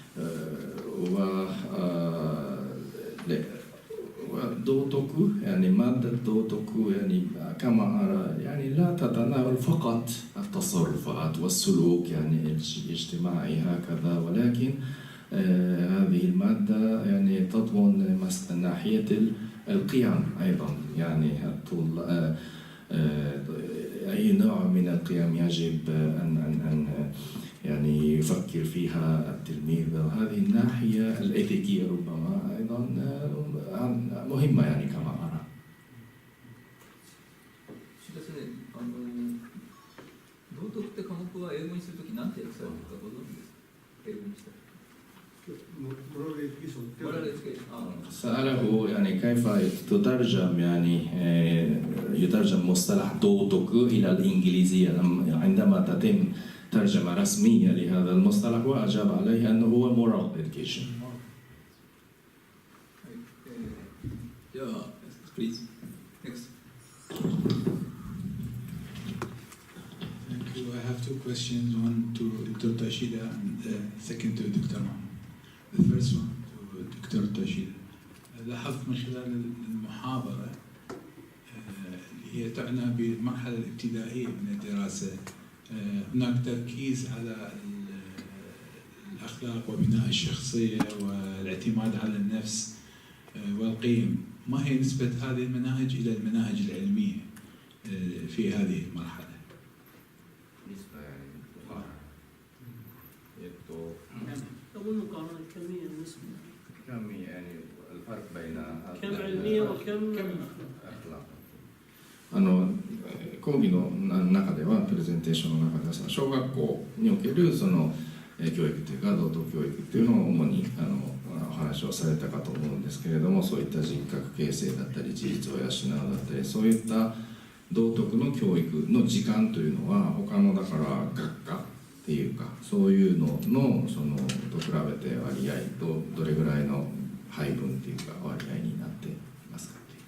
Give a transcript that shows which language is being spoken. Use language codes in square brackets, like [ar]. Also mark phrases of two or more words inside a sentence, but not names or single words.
[ar] ودوتوكو يعني مادة دوتوكو يعني كما أرى يعني لا تتناول فقط التصرفات والسلوك يعني الاجتماعي هكذا، ولكن هذه المادة يعني تضمن ناحية القيم أيضا، يعني أي نوع من القيم يجب أن يعني يفكر فيها التلميذ، وهذه الناحية الإيثيكية ربما أيضا مهمة يعني كما أرى. [ja] しかしね、道徳って科目は英語にするとき何て訳されてるかご存知ですか？英語にしたら。 [ar] سأله يعني كيف تترجم يعني يترجم مصطلح دوتوك إلى الإنجليزية عندما تتم ترجمة رسمية لهذا المصطلح، وأجاب عليه أنه هو [en] moral education. Yeah, please. Next. Thank you. I have two questions, one to Dr. Tashida and second to Dr. Mahmoud. The first one to Dr. Tashida. [ar] لاحظت من خلال المحاضرة اللي هي تعنى بالمرحلة الابتدائية من الدراسة هناك تركيز على الأخلاق وبناء الشخصية والاعتماد على النفس والقيم. ما هي نسبة هذه المناهج إلى المناهج العلمية في هذه المرحلة؟ أول مقارنة كمية بالنسبة كم يعني الفرق بين كم علمية وكم أخلاق. [ja] 講義の中ではプレゼンテーションの中では小学校におけるその教育というか道徳教育っていうのを主にお話をされたかと思うんですけれども、そういった人格形成だったり事実を養うだったり、そういった道徳の教育の時間というのは他のだから学科っていうかそういうののそのと比べて割合どれぐらいの配分っていうか割合になっていますか？